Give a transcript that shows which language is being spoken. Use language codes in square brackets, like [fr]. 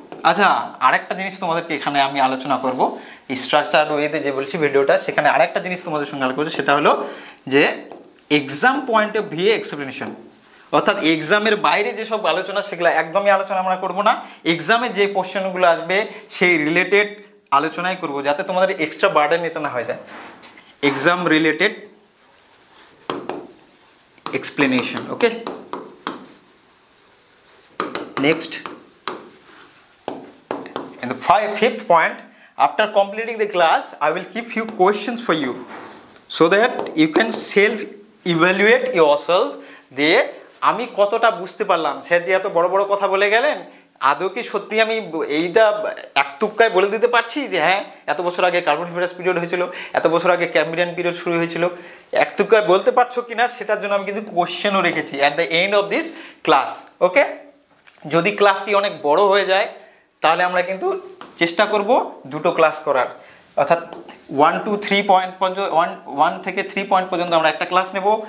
[bn] আচ্ছা, আরেকটা জিনিস তোমাদেরকে এখানে আমি আলোচনা করব, স্ট্রাকচার ওয়েতে যে বলছি ভিডিওটা, সেখানে আরেকটা জিনিস তোমাদের সঙ্গে আলোচনা করছি, সেটা হলো যে [en] Exam point of view explanation. [bn] অর্থাৎ এক্সামের বাইরে যেসব আলোচনা, সেগুলো একদমই আলোচনা আমরা করব না। এক্সামে যে কোশ্চেনগুলো আসবে সেই রিলেটেড আলোচনাই করব, যাতে তোমাদের এক্সট্রা বার্ডেন এটা না হয়ে যায়। [en] Exam related explanation. Okay, next, and the fifth point, after completing the class I will keep few questions for you so that you can self evaluate yourself [bn] দিয়ে আমি কতটা বুঝতে পারলাম। সে যে এত বড় বড় কথা বলে গেলেন, আদৌ কি সত্যি আমি এইটা এক তুক্কায় বলে দিতে পারছি যে হ্যাঁ এত বছর আগে কার্বনিফেরাস পিরিয়ড হয়েছিল, এত বছর আগে ক্যাম্ব্রিয়ান পিরিয়ড শুরু হয়েছিল, এক তুক্কায় বলতে পারছো কিনা সেটার জন্য আমি কিন্তু কোশ্চেনও রেখেছি [en] At the end of this class. [bn] ওকে, যদি ক্লাসটি অনেক বড় হয়ে যায় তাহলে আমরা কিন্তু চেষ্টা করব দুটো ক্লাস করার, অর্থাৎ 1 to 3 পয়েন্ট পর্যন্ত, 1 থেকে 3 পয়েন্ট পর্যন্ত আমরা একটা ক্লাস নেব।